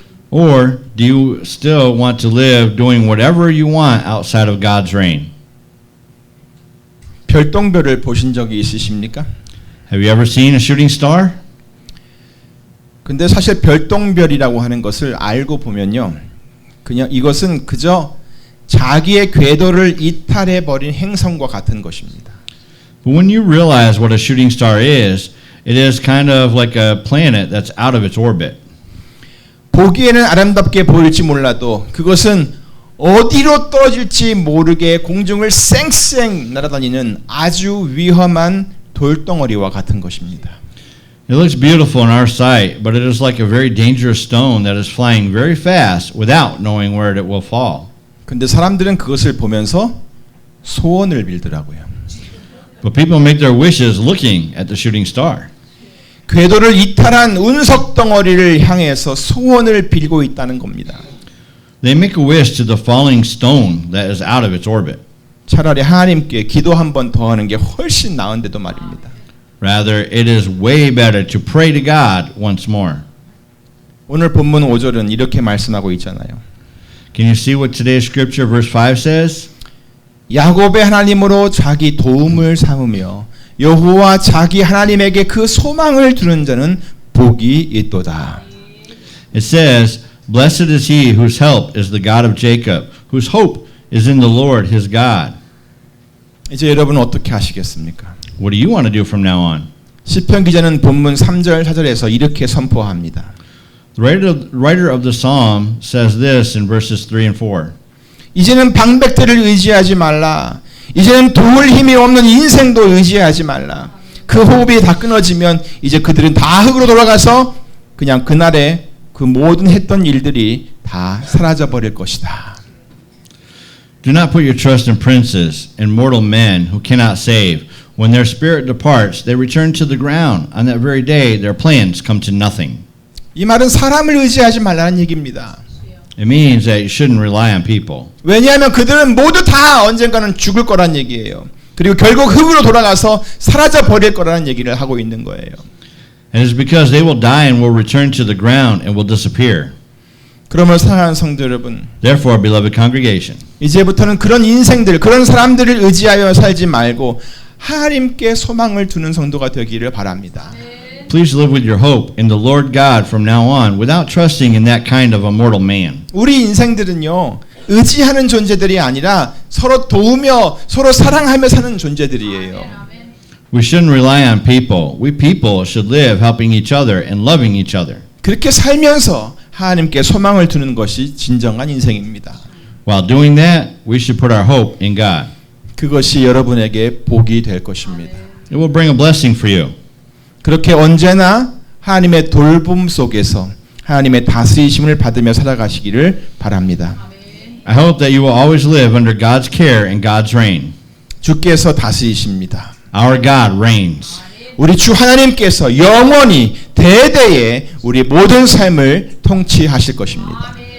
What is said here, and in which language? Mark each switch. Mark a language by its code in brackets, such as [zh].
[en] Or do you still want to live doing whatever you want outside of God's reign? [ko] 별똥별을 보신 적이 있으십니까? [en] Have you ever seen a shooting star? [ko] 근데 사실 별똥별이라고 하는 것을 알고 보면요. 그냥 이것은 그저 자기의 궤도를 이탈해 버린 행성과 같은 것입니다. [en] But when you realize what a shooting star is, it is kind of like a planet that's out of its orbit. [ko] 보기에는 아름답게 보일지 몰라도 그것은 어디로 떨어질지 모르게 공중을 쌩쌩 날아다니는 아주 위험한 돌덩어리와 같은 것입니다. [en] It looks beautiful in our sight, but it is like a very dangerous stone that is flying very fast without knowing where it will fall. [ko] 근데 사람들은 그것을 보면서 소원을 빌더라고요. [en] But people make their wishes looking at the shooting star. [ko] 궤도를 이탈한 운석 덩어리를 향해서 소원을 빌고 있다는 겁니다. [en] They make a wish to the falling stone that is out of its orbit. [ko] 차라리 하나님께 기도 한 번 더 하는 게 훨씬 나은데도 말입니다. [en] Rather, it is way better to pray to God once more. [ko] 오늘 본문 5절은 이렇게 말씀하고 있잖아요. [en] Can you see what today's scripture verse 5 says? [ko] 야곱의 하나님으로 자기 도움을 삼으며 여호와 자기 하나님에게 그 소망을 두는 자는 복이 있도다. [en] It says, Blessed is he whose help is the God of Jacob, whose hope is in the Lord his God. [ko] 이제 여러분은 어떻게 하시겠습니까? [en] What do you want to do from now on? [ko] 시편 기자는 본문 3절 4절에서 이렇게 선포합니다. [en] The writer of the psalm says this in verses 3 and 4. [ko] 이제는 방백들을 의지하지 말라. 이제는 도울 힘이 없는 인생도 의지하지 말라. 그 호흡이 다 끊어지면 이제 그들은 다 흙으로 돌아가서 그냥 그날에 그 모든 했던 일들이 다 사라져 버릴 것이다. [en] Do not put your trust in princes and mortal men who cannot save. When their spirit departs, they return to the ground. On that very day, their plans come to nothing. [ko] 이 말은 사람을 의지하지 말라는 얘기입니다. [en] It means that you shouldn't rely on people. [ko] 왜냐하면 그들은 모두 다 언젠가는 죽을 거란 얘기예요. 그리고 결국 흙으로 돌아가서 사라져 버릴 거라는 얘기를 하고 있는 거예요. [en] And it's because they will die and will return to the ground and will disappear. [ko] 그러면 사랑하는 성도 여러분, [en] Therefore, beloved congregation, [ko] 이제부터는 그런 인생들, 그런 사람들을 의지하여 살지 말고 하나님께 소망을 두는 성도가 되기를 바랍니다. [en] please live with your hope in the Lord God from now on without trusting in that kind of a mortal man. [ko] 우리 인생들은요, 의지하는 존재들이 아니라 서로 도우며 서로 사랑하며 사는 존재들이에요. [en] We shouldn't rely on people. We people should live helping each other and loving each other. [ko] 그렇게 살면서 하나님께 소망을 두는 것이 진정한 인생입니다. [en] While doing that, we should put our hope in God. [ko] 그것이 여러분에게 복이 될 것입니다. [en] It will bring a blessing for you. [ko] 그렇게 언제나 하나님의 돌봄 속에서 하나님의 다스리심을 받으며 살아가시기를 바랍니다. [en] I hope that you will always live under God's care and God's reign. [ko] 주께서 다스리십니다. [en] Our God reigns. [ko] 우리 주 하나님께서 영원히 대대에 우리 모든 삶을 통치하실 것입니다.